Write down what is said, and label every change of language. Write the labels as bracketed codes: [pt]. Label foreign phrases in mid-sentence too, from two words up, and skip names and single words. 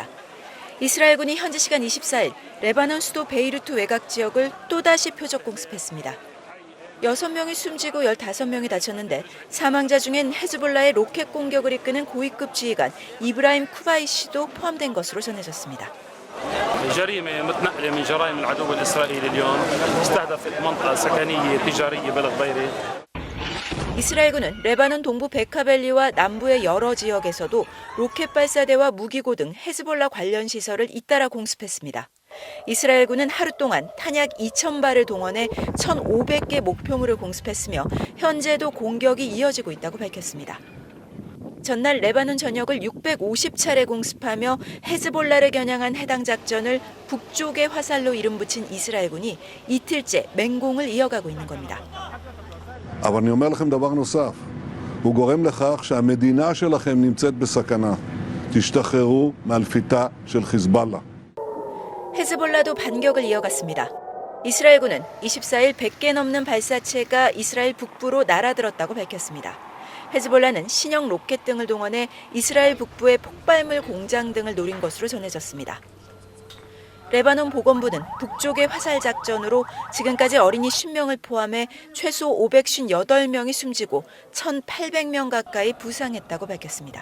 [ko] 이스라엘군이 현지 시간 24일 레바논 수도 베이루트 외곽 지역을 또다시 표적 공습했습니다. 6명이 숨지고 15명이 다쳤는데 사망자 중엔 헤즈볼라의 로켓 공격을 이끄는 고위급 지휘관 이브라임 쿠바이시도 포함된 것으로 전해졌습니다. [ar] جريمة متنقلة من جرائم العدو الإسرائيلي اليوم استهدفت منطقة سكنية تجارية بلد بيروت. [ko] 이스라엘군은 레바논 동부 베카벨리와 남부의 여러 지역에서도 로켓 발사대와 무기고 등 헤즈볼라 관련 시설을 잇따라 공습했습니다. 이스라엘군은 하루 동안 탄약 2,000발을 동원해 1,500개 목표물을 공습했으며 현재도 공격이 이어지고 있다고 밝혔습니다. 전날 레바논 전역을 650차례 공습하며 헤즈볼라를 겨냥한 해당 작전을 북쪽의 화살로 이름 붙인 이스라엘군이 이틀째 맹공을 이어가고 있는 겁니다. [he] אבל אני אומר לכם דבר נוסף, הוא גורם לכך שהמדינה שלכם נמצאת בסכנה. תשתחררו מהלפיתה של חיזבאללה. [ko] 헤즈볼라도 반격을 이어갔습니다. 이스라엘군은 24일 100개 넘는 발사체가 이스라엘 북부로 날아들었다고 밝혔습니다. 헤즈볼라는 신형 로켓 등을 동원해 이스라엘 북부의 폭발물 공장 등을 노린 것으로 전해졌습니다. 레바논 보건부는 북쪽의 화살 작전으로 지금까지 어린이 10명을 포함해 최소 558명이 숨지고 1,800명 가까이 부상했다고 밝혔습니다.